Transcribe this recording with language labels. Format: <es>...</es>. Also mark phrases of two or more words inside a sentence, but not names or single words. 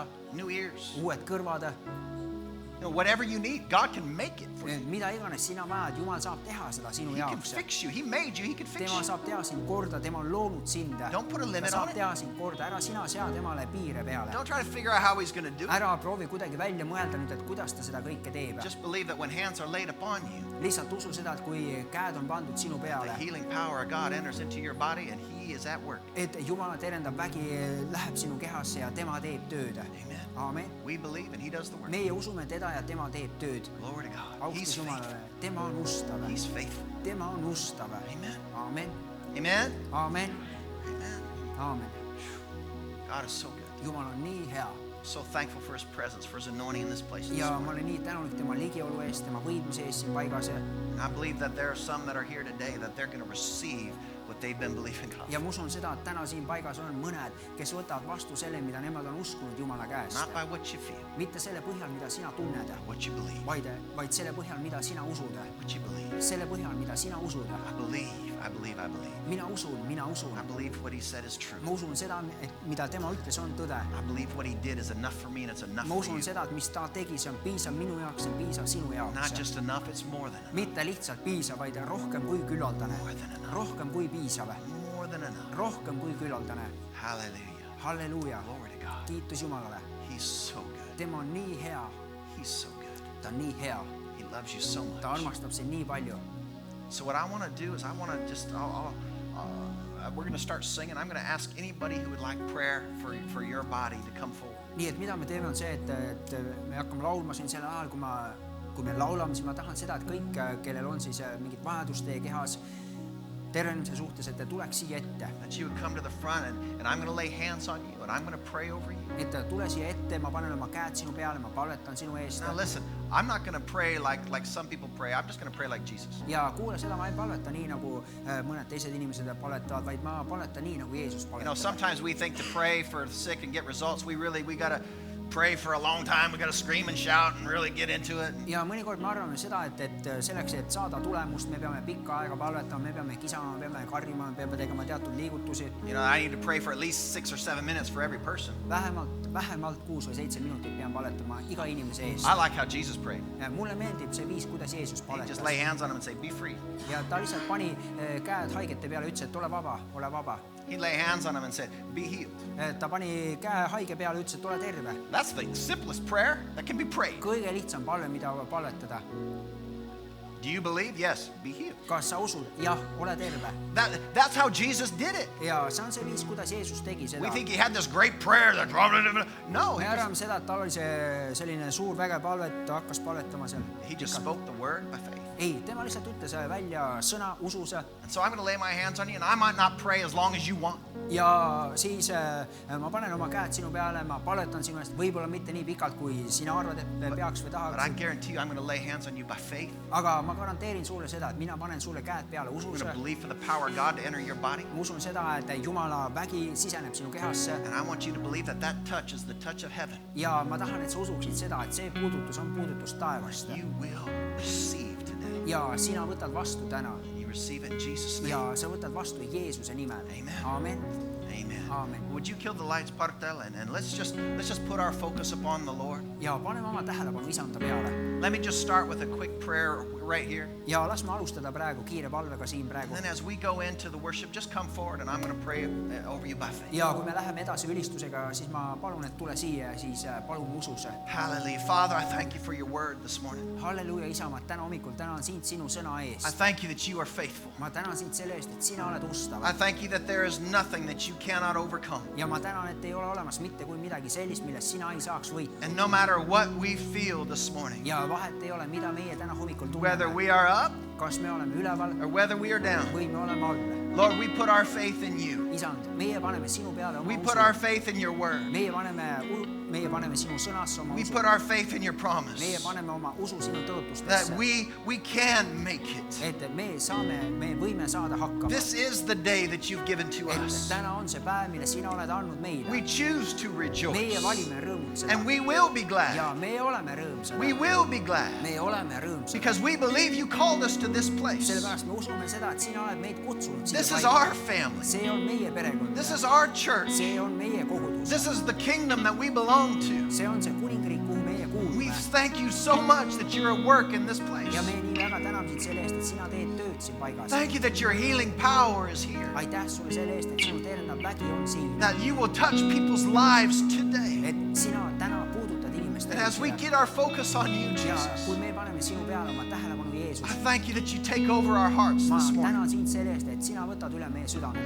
<en>new ears.</en> <et>uued kõrvad.</et> <en>You know, whatever you need, God can make it for you.</en> <et>mida iganes sina vajad, Jumal saab teha seda sinu</et> <en>He can</en> <et>jaoks.</et> <en>fix you. He made you. He can fix</en> <et>tema</et> <en>you.</en> <et>saab teha sind korda, tema on loonud sind.</et> <en>Don't put a</en> <et>ta</et> <en>limit</en> <et>saab</et> <en>on it.</en> <et>teha sind korda, ära sina sea temale piire peale.</et> <en>Don't try to figure out how he's going to do it.</en> <et>ära proovi kuidagi välja mõelda nüüd, et kuidas ta seda kõike teeb.</et> <en>Just believe that when hands are laid upon you,</en> <et>lihtsalt usu seda, et kui käed on pandud sinu</et> <en>the</en> <et>peale,</et> <en>healing power of God enters into your body and he is at work.</en> <et>et Jumala terendav vägi läheb sinu kehasse ja tema teeb tööd.</et> <en>Amen.</en> <et>Amen.</et> <en>We believe and he does the work.</en> <et>meie usume teda ja tema teeb tööd.</et> <en>Glory to God. He's</en> <et>austus Jumalale,</et> <en>faithful.</en> <et>tema on ustav.</et> <en>He's faithful.</en> <et>tema on ustav.</et> <en>Amen.</en> <et>Amen.</et> <en>Amen.</en> <et>Amen.</et> <en>Amen.</en> <et>Amen.</et> <en>God is so good.</en> <et>Jumal on nii hea.</et> <en>So thankful for his presence, for his anointing in this place. this</en> <et>ja</et> <en>morning.</en> <et>ma olen nii tänulik tema ligiolu eest, tema võidmise eest siin paigas.</et> <en>And I believe that there are some that are here today that they're going to receive what they've been believing God.</en> <et>ja ma usun seda, et täna siin paigas on mõned, kes võtavad vastu selle, mida nemad on uskunud Jumala käest.</et> <en>Not by what you feel,</en> <et>mitte selle põhjal, mida sina tunned,</et> <en>what you believe.</en> <et>vaid selle põhjal, mida sina usud.</et> <en>What you believe.</en> <et>selle põhjal, mida sina usud.</et> <en>I believe, I believe, I believe.</en> <et>mina usun, mina usun.</et> <en>I believe what he said is true.</en> <et>ma usun seda, et mida tema ütles, on tõde.</et> <en>I believe what he did is enough for me and it's enough</en> <et>ma</et> <en>for</en> <et>usun</et> <en>you.</en> <et>seda, et mis ta tegi, see on piisav minu jaoks, see on piisav sinu</et> <en>Not</en> <et>jaoks.</et> <en>just enough, it's more than enough.</en> <et>mitte lihtsalt piisav, vaid rohkem kui küllaldane.</et> <en>More than enough.</en> <et>rohkem kui piisav.</et> <en>More than enough.</en> <et>rohkem kui küllaldane.</et> <en>Hallelujah.</en> <et>halleluuja.</et> <en>Glory to God.</en> <et>kiitus Jumalale.</et> <en>He's so good.</en> <et>tema on nii hea.</et> <en>He's so good.</en> <et>ta on nii hea.</et> <en>He loves you so</en> <et>ta</et> <en>much.</en> <et>armastab sind nii palju.</et> <en>So what I want to do is I want to just, we're going to start singing. I'm going to ask anybody who would like prayer for your body to come forward.</en> <et>nii et mida me teeme, on see, et me hakkame laulma siin sel ajal, kui me laulame, siis ma tahan seda, et kõik, kellel on siis mingit vajadust teie kehas tervenemise suhtes, et te tuleks siia ette.</et> <en>That you would come to the front and I'm going to lay hands on you and I'm going to pray over you.</en> <et>et tule siia ette, ma panen oma käed sinu peale, ma palvetan sinu eest.</et> <en>Now listen, I'm not going to pray like some people pray. I'm just going to pray like Jesus.</en> <et>ja kuule seda, ma ei palveta nii, nagu mõned teised inimesed palvetavad, vaid ma palvetan nii, nagu Jeesus</et> <en>You know,</en> <et>palvetab.</et> <en>sometimes we think to pray for the sick and get results, we got to pray for a long time. We got to scream and shout and really get into it.</en> <et>ja mõnikord me arvame seda, et selleks, et saada tulemust, me peame pikka aega palvetama, me peame kisama, me peame karjuma, me peame tegema teatud liigutusi.</et> <en>You know, I need to pray for at least 6 or 7 minutes for every person.</en> <et>vähemalt 6 või 7 minutit pean palvetama iga inimese eest.</et> <en>I like how Jesus prayed.</en> <et>mulle meeldib see viis, kuidas Jeesus</et> <en>He just lay</en> <et>palvetas.</et> <en>hands on him and say, be free.</en> <et>ja ta lihtsalt pani käed haigete peale, ütles, et ole vaba, ole vaba.</et> <en>He'd lay hands on him and said, be healed.</en> <et>ta pani käe haige peale, ütles, et ole terve.</et> <en>That's the simplest prayer that can be prayed.</en> <et>kõige lihtsam palve, mida palvetada.</et> <en>Do you believe? Yes, be healed.</en> <et>kas sa usud? jah, ole terve.</et> <en>That's how Jesus did it.</en> <et>ja see on see viis, kuidas Jeesus tegi seda.</et> <en>We think he had this great prayer that no,</en> <et>me arvame seda, et tal oli see selline suur vägev palve, et ta hakkas palvetama seal.</et> <en>he just spoke the word by faith.</en> <et>ei, tema lihtsalt ütles välja sõna usus.</et> <en>And so I'm going to lay my hands on you and I might not pray as long as you want.</en> <et>ja siis ma panen oma käed sinu peale, ma palvetan sinu eest, võib-olla mitte nii pikalt, kui sina arvad, et peaks või</et> <en>But I</en> <et>tahaks.</et> <en>guarantee you I'm going to lay hands on you by faith.</en> <et>aga ma garanteerin sulle seda, et mina panen sulle käed peale</et> <en>I'm</en> <et>usus.</et> <en>going to believe for the power of God to enter your body.</en> <et>ma usun seda, et Jumala vägi siseneb sinu kehasse.</et> <en>And I want you to believe that that touch is the touch of heaven.</en> <et>ja ma tahan, et sa usuksid seda, et see puudutus on puudutus taevast.</et> <en>You will receive today.</en> <et>ja sina võtad vastu täna.</et> <en>You receive it in Jesus' name.</en> <et>ja sa võtad vastu Jeesuse nimel.</et> <en>Amen.</en> <et>Amen.</et> <en>Amen.</en> <et>Amen.</et> <en>Would you kill the lights, Partel, and let's just put our focus upon the Lord.</en> <et>ja paneme oma tähelepanu Isanda peale.</et> <en>Let me just start with a quick prayer right here.</en> <et>ja las me alustada praegu kiire palvega siin praegu.</et> <en>And then as we go into the worship, just come forward and I'm going to pray over you by faith.</en> <et>ja kui me läheme edasi ülistusega, siis ma palun, et tule siia ja siis palun usus.</et> <en>Hallelujah. Father, I thank you for your word this morning.</en> <et>halleluuja, Isa, ma täna hommikul tänan sind sinu sõna</et> <en>I</en> <et>eest.</et> <en>thank you that you are faithful.</en> <et>ma tänan sind selle eest, et sina oled ustav.</et> <en>I thank you that there is nothing that you cannot overcome.</en> <et>ja ma tänan, et ei ole olemas mitte kui midagi sellist, millest sina ei saaks võita.</et> <en>And no matter what we feel this morning,</en> <et>ja vahet ei ole, mida meie täna hommikul</et> <en>whether</en> <et>tunneme,</et> <en>we are up</en> <et>kas me oleme üleval</et> <en>or whether we are down,</en> <et>või me oleme all.</et> <en>Lord, we put our faith in you.</en> <et>Isand, meie paneme sinu peale oma</et> <en>We put our</en> <et>usu.</et> <en>faith in your word.</en> <et>Meie paneme sinu sõnasse oma</et> <en>We</en> <et>usu.</et> <en>put our faith in your</en> <et>Meie</et> <en>promise</en> <et>paneme oma usu sinu</et> <en>that</en> <et>tõotustesse.</et> <en>we can make it.</en> <et>Et me võime saada hakkama.</et> <en>This is the day that you've given to</en> <et>Et</et> <en>us.</en> <et>täna on see päev, mille sina oled andnud meile.</et> <en>We choose to</en> <et>Meie</et> <en>rejoice.</en> <et>valime rõõmutseda.</et> <en>And we will be glad.</en> <et>Ja me oleme rõõmsad.</et> <en>We will be glad.</en> <et>Me oleme rõõmsad.</et> <en>Because we believe you called us to this place.</en> <et>Sellepärast me usume seda, et sina oled meid kutsunud siia</et> <en>This is</en> <et>paika.</et> <en>our family.</en> <et>See on meie perekond.</et> <en>This is our church.</en> <et>See on meie kogudus.</et> <en>This is the kingdom that we belong to.</en> <et>See on see kuningriik, kuhu meie</et> <en>We</en> <et>kuulume.</et> <en>thank you so much that you're at work in this place.</en> <et>Ja me nii väga täname sind selle eest, et sina teed tööd siin paigas.</et> <en>Thank you that your healing power is here.</en> <et>Aitäh sulle selle eest, et sinu tervendav vägi on siin.</et> <en>That you will touch people's lives today.</en> <et>Et sina täna puudutad inimeste</et> <en>And as we</en> <et>elus.</et> <en>get our focus on you,</en> <et>Ja Jesus, kui me paneme sinu peale oma tähelepanu Jeesus,</et> <en>I thank you that you take over our hearts</en> <et>ma</et> <en>this morning.</en> <et>tänan sind selle eest, et sina võtad üle meie südamele.</et>